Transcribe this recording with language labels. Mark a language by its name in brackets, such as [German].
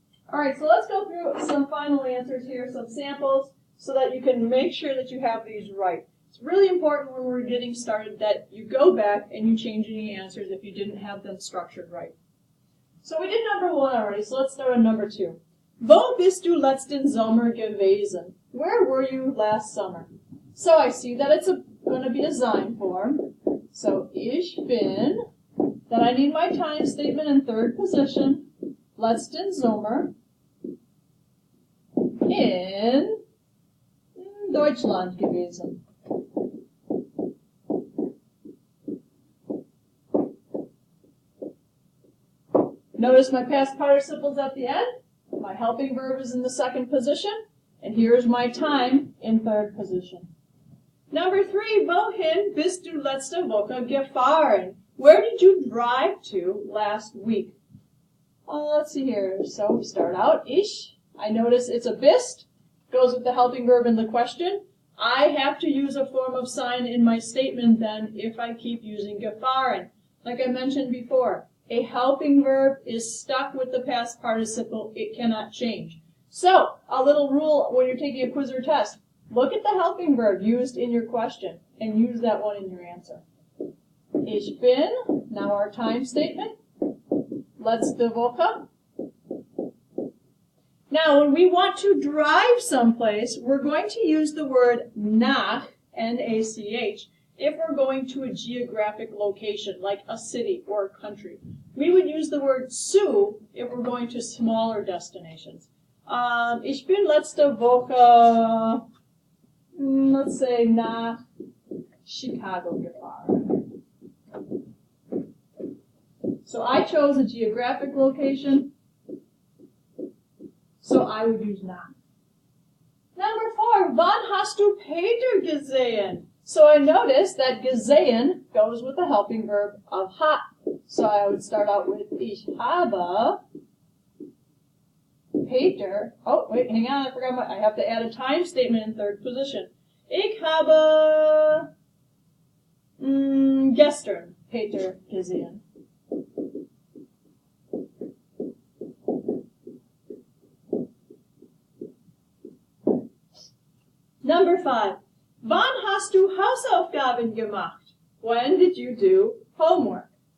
[English] All right, so let's go through some final answers here, some samples, so that you can make sure that you have these right. It's really important when we're getting started that you go back and you change any answers if you didn't have them structured right. So we did number 1 already, so let's start on number 2. [German] Wo bist du letzten Sommer gewesen? [English] Where were you last summer? So I see that it's going to be a Sein form. So [German] ich bin, [English] then I need my time statement in third position, [German] letzten Sommer, in Deutschland gewesen. [English] Notice my past participles at the end. My helping verb is in the second position. And here's my time in third position. [German] Number 3, wohin bist du letzte Woche gefahren? [English] Where did you drive to last week? Let's see here. So we start out, [German] ich. [English] I notice it's a bist. Goes with the helping verb in the question. I have to use a form of sign in my statement then if I keep using gefahren. Like I mentioned before, a helping verb is stuck with the past participle. It cannot change. So, a little rule when you're taking a quiz or test. Look at the helping verb used in your question and use that one in your answer. [German] Ich bin, [English] now our time statement. [German] Letzte Woche. [English] Now, when we want to drive someplace, we're going to use the word nach, N-A-C-H, if we're going to a geographic location, like a city or a country. We would use the word zu if we're going to smaller destinations. [German] Ich bin letzte Woche, let's say, nach Chicago gefahren. [English] So I chose a geographic location, so I would use nach. [German] Number 4, wann hast du Peter gesehen? [English] So I noticed that gesehen goes with the helping verb of hat. So I would start out with [German] ich habe Peter. [English] Oh, wait, hang on, I forgot I have to add a time statement in third position. [German] Ich habe gestern Peter gesehen. Number 5. Wann hast du Hausaufgaben gemacht? [English] When did you do homework?